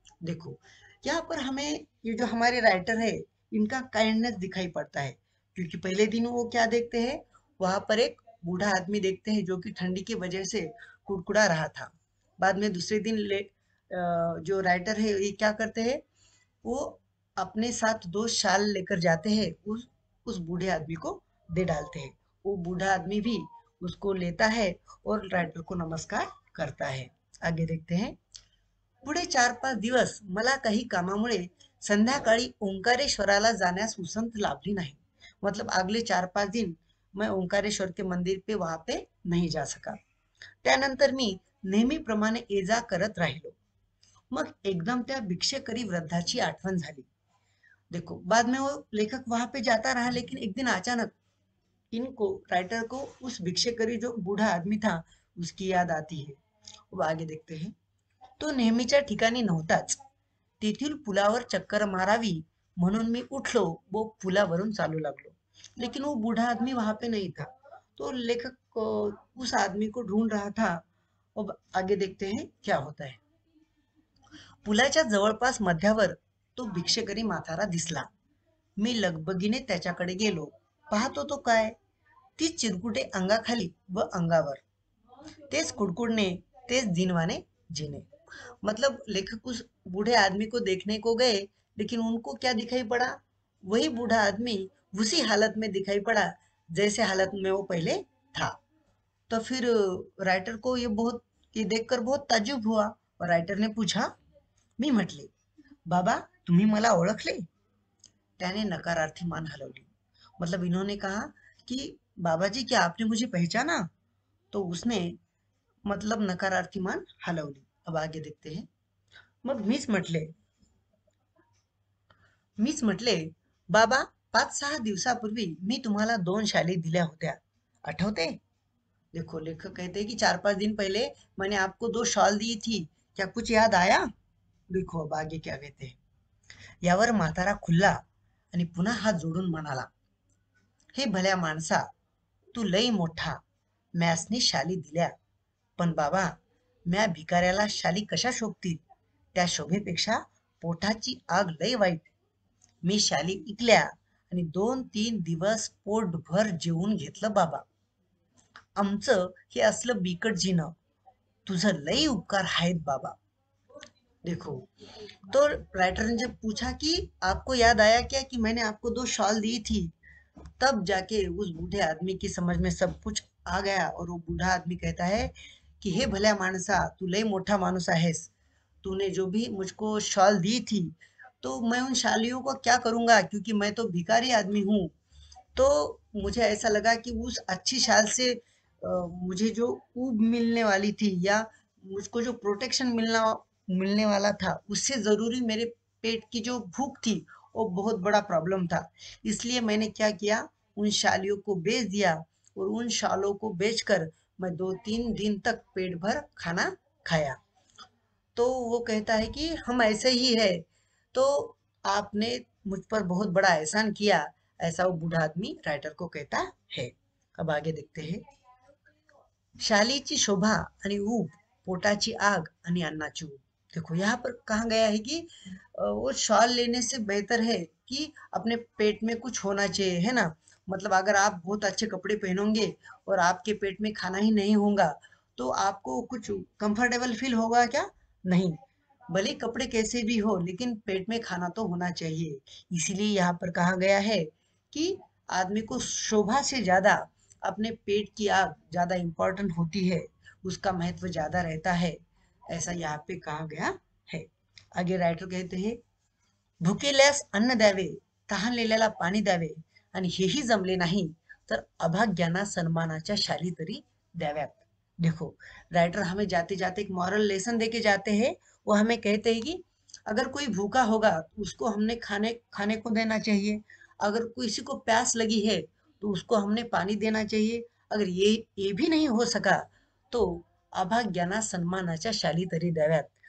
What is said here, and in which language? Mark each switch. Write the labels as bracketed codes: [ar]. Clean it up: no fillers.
[hi] देखो, यहाँ पर हमें ये जो हमारे राइटर है, इनका काइंडनेस दिखाई पड़ता है। क्योंकि पहले दिन वो क्या देखते हैं, वहां पर एक बूढ़ा आदमी देखते हैं जो कि ठंडी की वजह से कुड़कुड़ा रहा था। बाद में दूसरे दिन जो राइटर है ये क्या करते हैं, वो अपने साथ 2 शाल लेकर जाते हैं, उस बूढ़े आदमी को दे डालते हैं। वो बूढ़ा आदमी भी उसको लेता है और रायटर को नमस्कार करता है। आगे देखते हैं। [mr] पुढे 4-5 दिवस मला काही कामामुळे संध्याकाळी ओंकारेश्वराला जाण्यास उसंत लाभली नाही. [hi] मतलब अगले 4-5 दिन मैं ओंकारेश्वर के मंदिर पे वहां पे नहीं जा सका. [mr] त्यानंतर मी नेहमीप्रमाणे ये जा करत राहिलो. मग एकदम त्या भिक्षेकरी वृद्धाची आठवण झाली. [hi] देखो, बाद में वो लेखक वहां पे जाता रहा, लेकिन एक दिन अचानक इनको राइटर को उस भिक्षेकरी जो बूढ़ा आदमी था उसकी याद आती है. अब आगे देखते हैं. [mr] तो नेहमीच्या ठिकाणी नव्हताच. तेथील पुलावर चक्कर मारावी म्हणून मी उठलो व पुलावरून चालू लागलो. [hi] लेकिन वो बूढ़ा आदमी वहां पे नहीं था. तो लेखक उस आदमी को ढूंढ रहा था. अब आगे देखते हैं क्या होता है. [mr] पुलाच्या जवळपास मध्यावर तो भिक्षेकरी म्हातारा दिसला. मी लगबगीने त्याच्याकडे गेलो. पाहतो तो काय, तीच चिरकुटे अंगाखाली व अंगावर, तेच कुड़कुड़ने, तेज दीनवाने जीने. [hi] मतलब लेखक उस बूढ़े आदमी को देखने को गए, लेकिन उनको क्या दिखाई पड़ा, वही बूढ़ा आदमी उसी हालत में दिखाई पड़ा जैसे हालत में वो पहले था. तो फिर राइटर को ये देखकर बहुत ताज्जुब हुआ. और राइटर ने पूछा. [mr] मी म्हटले, बाबा तुम्ही मला ओळखले. त्याने नकारार्थी मान हलवली. [hi] मतलब इन्होंने कहा कि बाबा जी क्या आपने मुझे पहचाना. तो उसने मतलब नकारार्थी मान हलवली. अब आगे देखते हैं. [mr] मग मीच म्हटले, बाबा 5-6 दिवसापूर्वी मी तुम्हाला 2 शाली दिल्या होत्या, आठवते. [hi] देखो, लेखक कहते हैं कि 4-5 दिन पहले मैंने आपको 2 शॉल दी थी, क्या कुछ याद आया. देखो अब आगे क्या कहते हैं. [mr] यावर म्हातारा खुल्ला आणि पुन्हा हात जोडून म्हणाला, हे भल्या माणसा, तू लई मोठा. म्यासनी शाली दिल्या, पण बाबा म्या भिकाऱ्याला शाली कशा शोभतील. त्या शोभेपेक्षा पोटाची आग लई वाईट. मी शाली इकल्या आणि 2-3 दिवस पोटभर जेवून घेतलं बाबा. आमचं हे असलं बिकट जीणं, तुझं लई उपकार आहेत बाबा. [hi] देखो, तो राइटर ने जब पूछा कि आपको याद आया क्या कि मैंने आपको 2 शॉल दी थी, तब जाके उस बूढ़े आदमी की समझ में सब कुछ आ गया. और वो बूढ़ा आदमी कहता है कि [mr] हे भल्या माणसा, तू लय मोठा माणूस आहेस. [hi] तूने जो भी मुझको शॉल दी थी, तो मैं उन शालियों को क्या करूंगा, क्योंकि मैं तो भिखारी आदमी हूँ. तो मुझे ऐसा लगा कि उस अच्छी शाल से मुझे जो ऊब मिलने वाली थी, या मुझको जो प्रोटेक्शन मिलना मिलने वाला था, उससे जरूरी मेरे पेट की जो भूख थी, वो बहुत बड़ा प्रॉब्लम था. इसलिए मैंने क्या किया, उन शालियों को बेच दिया. और उन शालों को बेचकर मैं 2-3 दिन तक पेट भर खाना खाया. तो वो कहता है कि हम ऐसे ही है. तो आपने मुझ पर बहुत बड़ा एहसान किया. ऐसा वो बूढ़ा आदमी राइटर को कहता है. अब आगे देखते हैं. [mr] शालीची शोभा आणि ऊब, पोटाची आग आणि अन्नाची ऊब. [hi] देखो यहाँ पर कहा गया है कि वो शॉल लेने से बेहतर है कि अपने पेट में कुछ होना चाहिए, है ना. मतलब अगर आप बहुत अच्छे कपड़े पहनोगे और आपके पेट में खाना ही नहीं होगा, तो आपको कुछ कंफर्टेबल फील होगा क्या, नहीं. भले कपड़े कैसे भी हो लेकिन पेट में खाना तो होना चाहिए। इसीलिए यहाँ पर कहा गया है कि आदमी को शोभा से ज्यादा अपने पेट की आग ज्यादा इंपॉर्टेंट होती है, उसका महत्व ज्यादा रहता है, ऐसा यहाँ पे कहा गया है। आगे राइटर कहते हैं, [mr] भुकेल्यास अन्न द्यावे, तहानलेल्याला पाणी द्यावे आणि हेही जमले नाही तर अभाग्याना सन्मानाच्या शाली तरी द्याव्यात। [hi] देखो, राइटर हमें जाते जाते एक मॉरल लेसन देके जाते हैं। वो हमें कहते हैं कि अगर कोई भूखा होगा तो उसको हमने खाने खाने को देना चाहिए, अगर किसी को प्यास लगी है तो उसको हमने पानी देना चाहिए, अगर ये भी नहीं हो सका तो [mr] अभाग्याना सन्मानाच्या शाली तरी द्याव्यात।